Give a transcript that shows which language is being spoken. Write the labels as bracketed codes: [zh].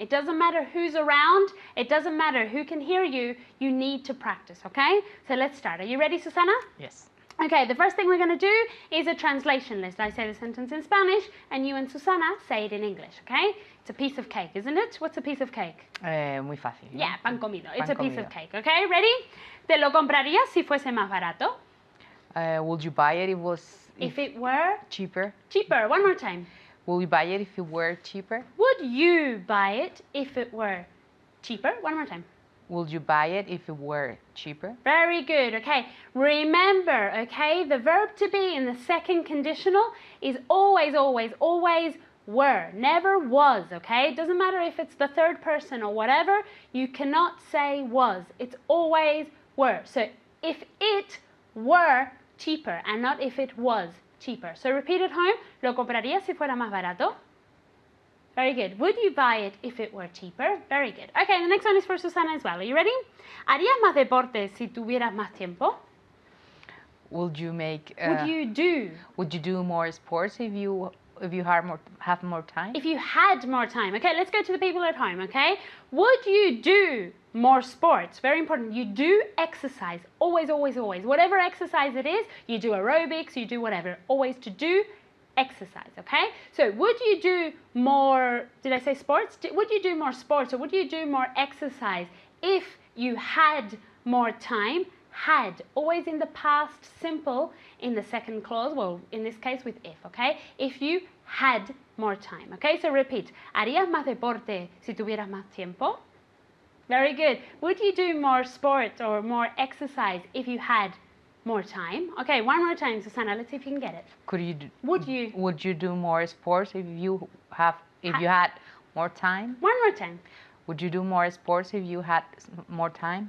[en] It doesn't matter who's around, it doesn't matter who can hear you, you need to practice, okay? So let's start. Are you ready, Susana? Yes. Okay, the first thing we're going to do is a translation list. I say the sentence in Spanish and you and Susana say it in English, okay? It's a piece of cake, isn't it? What's a piece of cake? [es] Muy fácil. ¿No? [en] Yeah, [es] pan comido. [en] It's [es] Pan [en] a piece [es] comido. [en] of cake, okay? Ready? [es] ¿Te lo comprarías si fuese más barato? [en] Would you buy it if If it were cheaper? cheaper. One more time. Will you buy it if it were cheaper? Would you buy it if it were cheaper? One more time. Would you buy it if it were cheaper? Very good, okay. Remember, okay, the verb to be in the second conditional is always, always, always were, never was, okay? It doesn't matter if it's the third person or whatever, you cannot say was. It's always were. So if it were cheaper and not if it was cheaper. So repeat at home, [es] lo compraría si fuera más barato. [en] Very good. Would you buy it if it were cheaper? Very good. Okay, the next one is for Susana as well. Are you ready? [es] ¿Harías más deporte si tuvieras más tiempo? [en] Would you make? Would you do? Would you do more sports if you have more time? If you had more time. Okay, let's go to the people at home, okay? Would you do more sports? Very important. You do exercise. Always, always, always. Whatever exercise it is, you do aerobics, you do whatever. Always to do exercise, okay? So would you do more, did I say sports? Would you do more sports or would you do more exercise if you had more time? Had, always in the past simple in the second clause, well, in this case with if, okay? If you had more time, okay? So repeat, [es] ¿harías más deporte si tuvieras más tiempo? [en] Very good. Would you do more sport or more exercise if you had more time? Okay, one more time, Susana, let's see if you can get it. Would you do more sports if you had more time? One more time. Would you do more sports if you had more time?